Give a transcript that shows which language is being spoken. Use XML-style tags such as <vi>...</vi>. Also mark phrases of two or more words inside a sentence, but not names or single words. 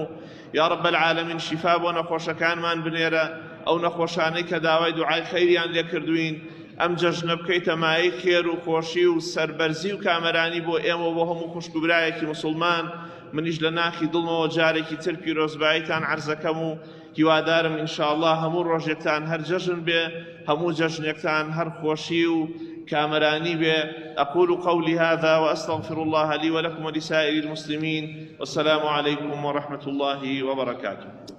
<ckb>یا رب العالمین شیفا بۆ نەخۆشەکانمان بنێرە، ئەو نەخۆشانەی کە داوای دوعای خەیریان لێ کردوین، ئەم جەژنە بکەیتە مایەی خێر و خۆشی و سەربەرزی و کامەرانی بۆ ئێمە بۆ هەموو خوشکوبرایەکی مسلمان. منیش لە ناخی دڵمەوە جارێکی تر پیرۆزباییتان عەرزەکەم و هیوادارم ئینشاءالله هەموو ڕۆژێکتان هەر جەژن بێ، هەموو جەژنێکتان هەر خۆشی و كامراني به.</ckb> <ar>أقول قولي هذا وأستغفر الله لي ولكم ولسائر المسلمين، والسلام عليكم ورحمة الله وبركاته.</ar>